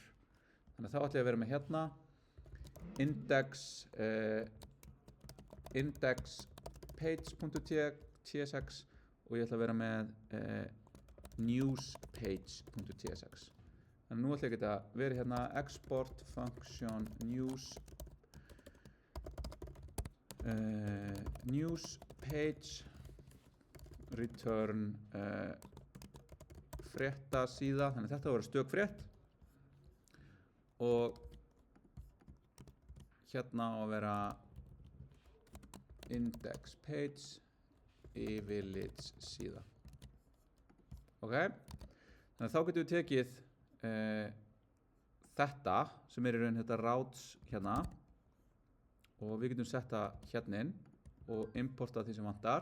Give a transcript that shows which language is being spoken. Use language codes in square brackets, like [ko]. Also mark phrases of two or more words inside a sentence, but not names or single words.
[is] Þannig að þá ætla ég að vera með hérna [en] index page.tsx [is] og ég ætla að vera með [en] news page.tsx. [is] Þannig að nú ætla ég að geta verið hérna [en] export function news page return [is] frétta síða, þannig að þetta voru stök frétt og hérna á að vera [en] index page [is] yfirlits síða. Ok, þannig að þá getum við tekið þetta sem er í raun þetta routes hérna og við getum setta hérna inn og importa því sem vantar.